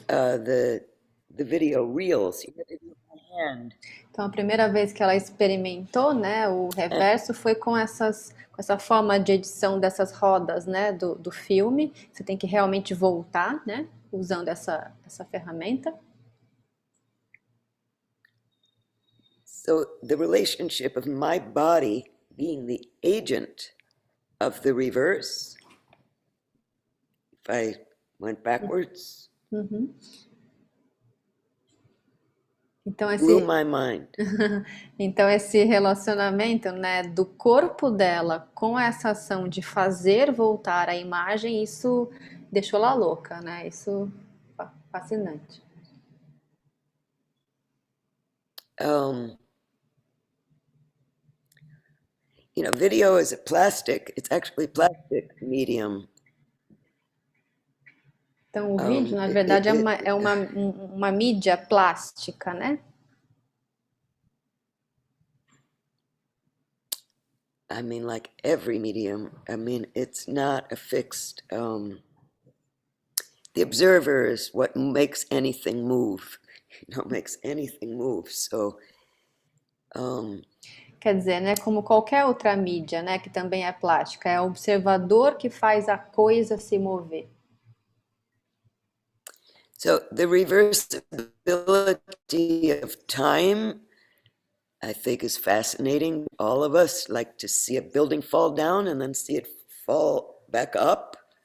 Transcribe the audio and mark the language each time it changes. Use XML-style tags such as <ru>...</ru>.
<en>the video reels, you had to do it by hand.</en> <pt>Então, a primeira vez que ela experimentou, né, o reverso foi com essa forma de edição dessas rodas, né, do filme. Você tem que realmente voltar, né, usando essa ferramenta.</pt> <en>So the relationship of my body being the agent of the reverse, if I went backwards,</en> <pt>Então,</pt> <en>blew my mind.</en> <pt>Então esse relacionamento, né, do corpo dela com essa ação de fazer voltar a imagem, isso deixou ela louca, né? Isso fascinante.</pt> <en>You know, video is a plastic. It's actually plastic medium.</en> <pt>Então, o vídeo, na verdade, é uma mídia plástica, né?</pt> <en>I mean, like every medium, I mean, it's not a fixed, the observer is what makes anything move, makes anything move. So,</en> <pt>Quer dizer, né, como qualquer outra mídia, né, que também é plástica, é o observador que faz a coisa se mover.</pt> <en>so the reversibility of time, I think, is fascinating. All of us like to see a building fall down and then see it fall back up.</en>